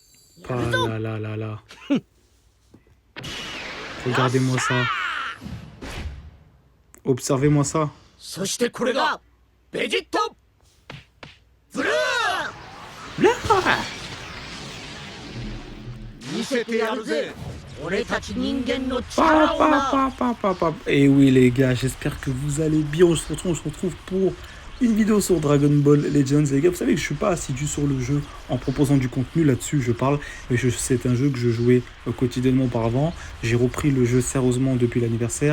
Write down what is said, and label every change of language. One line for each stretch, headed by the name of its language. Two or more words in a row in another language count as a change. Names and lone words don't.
French: Ah là là là là. Regardez-moi ça. Observez-moi ça.
Japanese: そしてこれがベジットブル
French: Là
Japanese: ー見せてやるぜ俺たち人間の Pa, 力を pa, な pa, pa, pa, pa.
French: Et oui les gars, j'espère que vous allez bien. On se retrouve pour une vidéo sur Dragon Ball Legends. Les gars, vous savez que je suis pas assidu sur le jeu en proposant du contenu là-dessus, je parle. Mais c'est un jeu que je jouais quotidiennement auparavant. J'ai repris le jeu sérieusement depuis l'anniversaire.